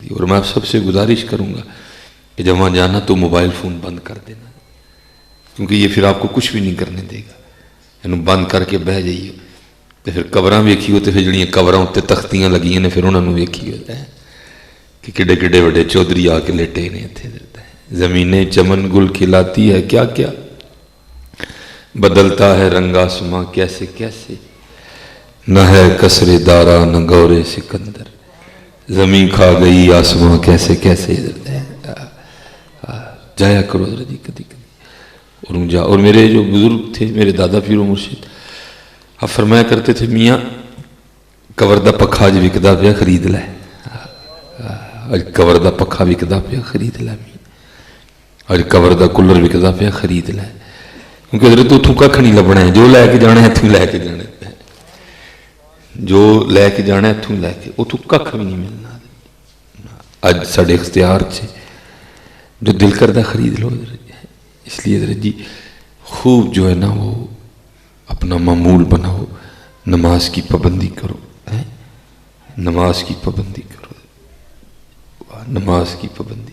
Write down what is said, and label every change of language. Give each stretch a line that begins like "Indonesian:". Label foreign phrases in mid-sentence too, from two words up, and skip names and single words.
Urdu: تھی. اور میں آپ سب سے گزارش کروں گا کہ جب وہاں جانا تو موبائل فون بند کر دینا، کیونکہ یہ پھر آپ کو کچھ بھی نہیں کرنے دے گا. یعنی بند کر کے بہ جائیے.
Punjabi: تو پھر قبراں ویکھیو تو پھر جڑیاں قبراں اتنے تختیاں لگیاں نے، پھر انہوں نے ویکھیو کہ کڈے کڈے وڈے چودھری آ کے لیٹے نے اتنے.
Urdu: زمینیں چمن گل کھلاتی ہے کیا کیا، بدلتا ہے رنگ آسماں کیسے کیسے، نہ ہے کسرے دارا نہ گورے سکندر، زمین کھا گئی آسماں کیسے کیسے.
Punjabi: جایا کرو ذرا جی کدی کدی.
Urdu: اور میرے جو بزرگ تھے، میرے دادا پیر و مرشد، آپ فرمایا کرتے تھے
Punjabi: میاں قبر دا پکھا اج وکدا پیا خرید لے. اج قبر دا پکھا وکدا پیا خرید لے، اج قبر دا کولر وکدا پیا خرید لے. کیونکہ حضرت اتوں کھ نہیں لبنا ہے، جو لے کے جانا ہے اتوں لے کے جانا ہے، جو لے کے جانا ہے اتوں لے کے، اتوں کھ بھی نہیں ملنا. اج ساڈے اختیار سے جو دل کردہ خرید لو.
Urdu: اس لیے حضرت جی خوب جو ہے نا وہ اپنا معمول بناؤ، نماز کی پابندی کرو، نماز کی پابندی کرو، نماز کی پابندی.